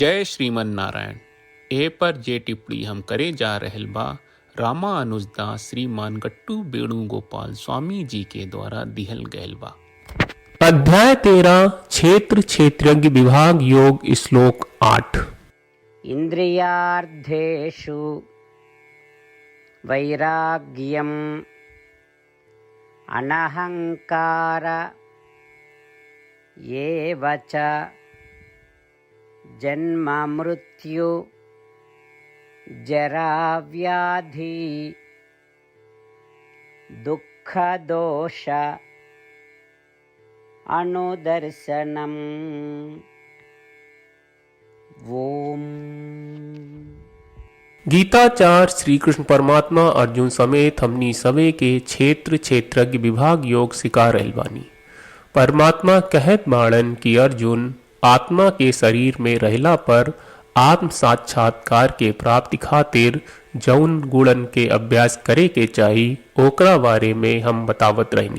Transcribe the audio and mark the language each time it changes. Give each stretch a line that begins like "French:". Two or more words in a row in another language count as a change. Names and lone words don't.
Bhojpuri: जय श्रीमन नारायण। ए पर जे टिप्पणी हम करे जा रहल बा रामानुजदास श्रीमान गट्टू वेणुगोपाल स्वामी जी के द्वारा दिहल गयल बा। अध्याय 13 क्षेत्र क्षेत्रज्ञ विभाग योग श्लोक 8।
Sanskrit: इंद्रियार्थेषु वैराग्यम अनहंकार एव च जन्म मृत्यु जरा व्याधि दुख दोष अनुदर्शनम। ओम।
Bhojpuri: गीताचार्य श्री कृष्ण परमात्मा अर्जुन समेत हमनी सवे के क्षेत्र क्षेत्रज्ञ विभाग योग सिखा रहल बानी। परमात्मा कहत बाड़न कि अर्जुन आत्मा के शरीर में रहला पर आत्म साक्षात्कार के प्राप्ति खातिर जौन गुणन के अभ्यास करे के चाही ओकरा बारे में हम बतावत रहनी।